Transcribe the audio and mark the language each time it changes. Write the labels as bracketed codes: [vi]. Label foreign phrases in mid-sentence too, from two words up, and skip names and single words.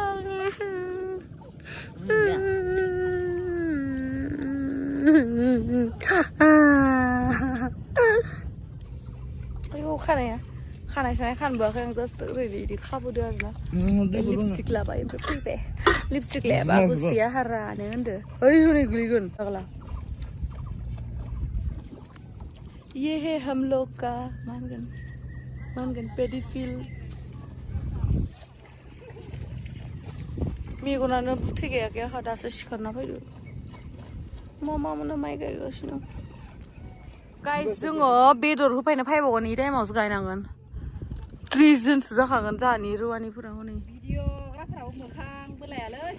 [brx] आयौ खानाय सानाय खानबोआखै आं जास्ट ओरैनो इदि खाबोदो आरोना लिपस्टिक लाबाय ओमफ्राय फैबाय लिपस्टिक लायाबा गुस्थिया हारानो होनदो ओइ हनै गोलैगोन फाग्ला [hi] ये है हम लोग का [brx] मानगोन पेडिफिल मेगनानो बुथे गैयाखै आंहा दासो सिखारना फैदो मा मोनो माइ गायगासिनो गाइस जोङो बेदर होफैनो फैबावगोन इ टाइमावसो गायनांगोन 30 जनसो जाखागोन जाहानि रुवानिफोरा हनै भिडिअग्राफोराबो मोखां बोलायालै